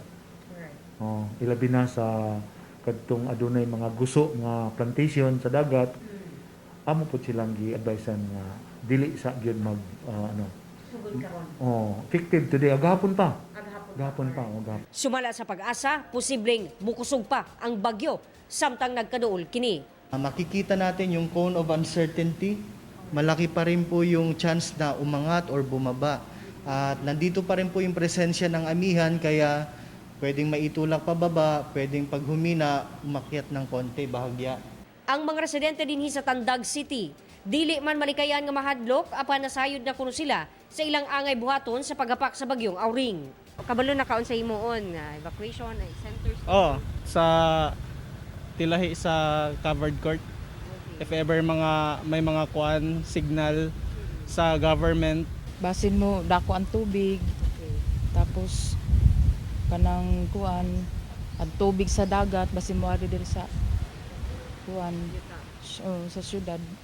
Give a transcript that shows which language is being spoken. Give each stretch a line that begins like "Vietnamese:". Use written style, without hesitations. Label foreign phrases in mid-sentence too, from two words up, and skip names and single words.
Cebuano: Ilabi na sa kadtong adunay mga guso nga plantation sa dagat, amo po silang gi-advisean nga dili sa gyud mag
English: effective today
Cebuano: agahapon pa. Agahapon pa. Sumala sa pag-asa, posibleng mukusog pa ang bagyo samtang nagkaduol kini.
Filipino: Makikita natin yung
English: cone of uncertainty.
Filipino: Malaki pa rin po yung chance na umangat or bumaba. At nandito pa rin po yung presensya ng amihan kaya pwedeng maitulak pababa, pwedeng paghumina, umakyat ng konti, bahagya.
Cebuano: Ang mga residente dinhi sa Tandag City, dili man malikayan nga mahadlok apan nasayod na kuno sila sa ilang angay buhaton sa paghapak sa bagyong Auring. Kabalo na kaon sa himuon nga
English: evacuation centers.
Cebuano: Sa tilahi sa covered court.
English: If ever
Cebuano: may mga signal sa government. Basin mo dako ang tubig. Tapos kanang ang tubig sa dagat basin mo ari diri sa sa syudad.